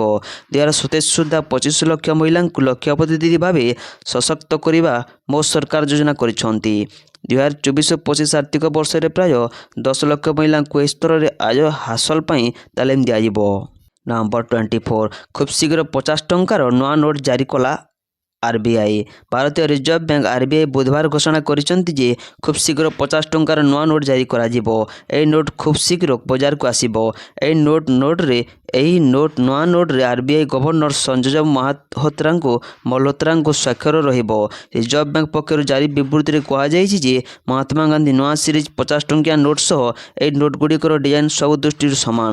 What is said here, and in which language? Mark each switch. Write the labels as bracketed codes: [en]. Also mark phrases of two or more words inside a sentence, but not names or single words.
[or] 2027 ସୁଦ୍ଧା 25 ଲକ୍ଷ ମହିଳାଙ୍କୁ ଲକ୍ଷପତି ଦିଦି ଭାବେ ସଶକ୍ତ କରିବା ମୋ ସରକାର ଯୋଜନା କରିଛନ୍ତି। 2024-25 ଆର୍ଥିକ ବର୍ଷରେ ପ୍ରାୟ 10 ଲକ୍ଷ ମହିଳାଙ୍କୁ ଏହି ସ୍ତରରେ ଆୟ ହାସଲ ପାଇଁ ତାଲିମ ଦିଆଯିବ। ନମ୍ବର 24 ଖୁବ୍ ଶୀଘ୍ର 50 ଟଙ୍କାର ନୂଆ ନୋଟ୍ ଜାରି କଲା [hi] आरबीआई भारतीय रिजर्व बैंक आरबीआई बुधवार घोषणा [or] କରିଛନ୍ତି ଯେ ଖୁବ୍ ଶୀଘ୍ର 50 ଟଙ୍କାର ନୂଆ ନୋଟ୍ ଜାରି କରାଯିବ। ଏହି ନୋଟ୍ ଖୁବ୍ ଶୀଘ୍ର ବଜାରକୁ ଆସିବ। ଏହି ନୂଆ ନୋଟ୍ରେ ଆରବିଆଇ ଗଭର୍ଣ୍ଣର ସଞ୍ଜୟ ମଲ୍ହୋତ୍ରାଙ୍କ ସ୍ୱାକ୍ଷର ରହିବ। ରିଜର୍ଭ ବ୍ୟାଙ୍କ ପକ୍ଷରୁ ଜାରି ବିବୃତ୍ତିରେ କୁହାଯାଇଛି ଯେ ମହାତ୍ମା ଗାନ୍ଧୀ ନୂଆ ସିରିଜ୍ 50 ଟଙ୍କିଆ ନୋଟ୍ ସହ ଏହି ନୋଟ୍ଗୁଡ଼ିକର ଡିଜାଇନ୍ ସବୁ ଦୃଷ୍ଟିରୁ ସମାନ।